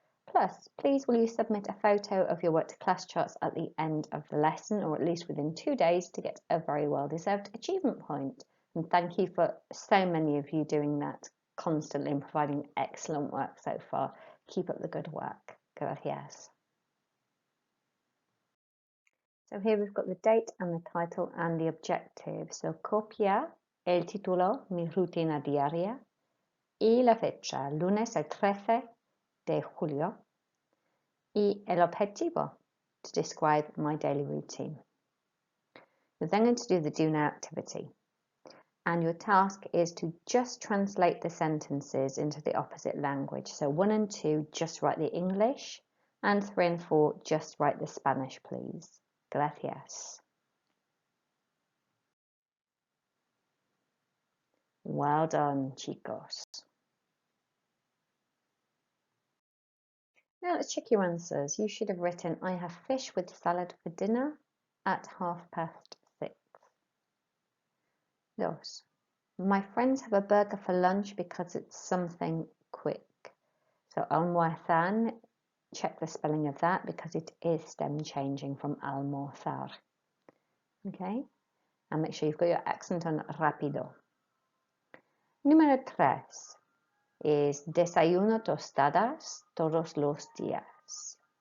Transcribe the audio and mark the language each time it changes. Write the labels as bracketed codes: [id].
[en] Plus, please will you submit a photo of your work to class charts at the end of the lesson, or at least within 2 days, to get a very well-deserved achievement point. And thank you for so many of you doing that constantly and providing excellent work so far. Keep up the good work. [es] Gracias. [en] So here we've got the date and the title and the objective. [es] So copia el título, mi rutina diaria, y la fecha, lunes el 13 de julio, y el objetivo, [en] to describe my daily routine. You're then going to do the do now activity, and your task is to just translate the sentences into the opposite language. So 1 and 2, just write the English, and 3 and 4, just write the Spanish, please. [es] Gracias. [en] Well done, chicos. Now let's check your answers. You should have written, I have fish with salad for dinner at 6:30. Dos. My friends have a burger for lunch because it's something quick. So almorzan, check the spelling of that because it is stem changing from almorzar. Okay? And make sure you've got your accent on rápido. [es] Número 3 is desayuno tostadas todos los días.